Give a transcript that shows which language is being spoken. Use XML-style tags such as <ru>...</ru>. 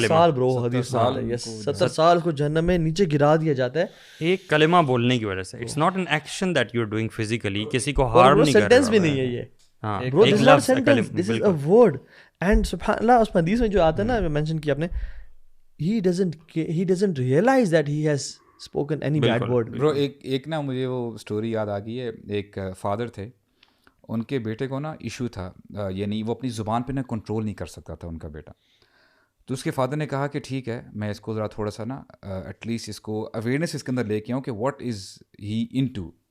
<ur>70 سال برو حدیث میں آتا ہے, 70 سال کو جہنم میں نیچے گرا دیا جاتا ہے ایک کلمہ بولنے کی وجہ سے.</ur> <en>it's not an action that you are doing physically,</en> <ur>کسی کو ہارم نہیں کر رہا. سینٹینس بھی نہیں ہے یہ, ہاں برو</ur> <en>This is not sentence, this is a word.</en> <ur>And سبحان اللہ اس حدیث میں جو آتا ہے نا, مینشن کیا آپ نے,</ur> <en>he doesn't realize that he has spoken any bad word.</en> <ur>برو ایک نا مجھے وہ اسٹوری یاد آ گئی ہے. ایک فادر تھے, ان کے بیٹے کو نا ایشو تھا, یعنی وہ اپنی زبان پہ نا کنٹرول نہیں کر سکتا تھا ان کا بیٹا. تو اس کے فادر نے کہا کہ ٹھیک ہے, میں اس کو ذرا تھوڑا سا نا ایٹ لیسٹ اس کو اویئرنیس اس کے اندر لے کے آؤں کہ</ur> <en>What is he into.</en>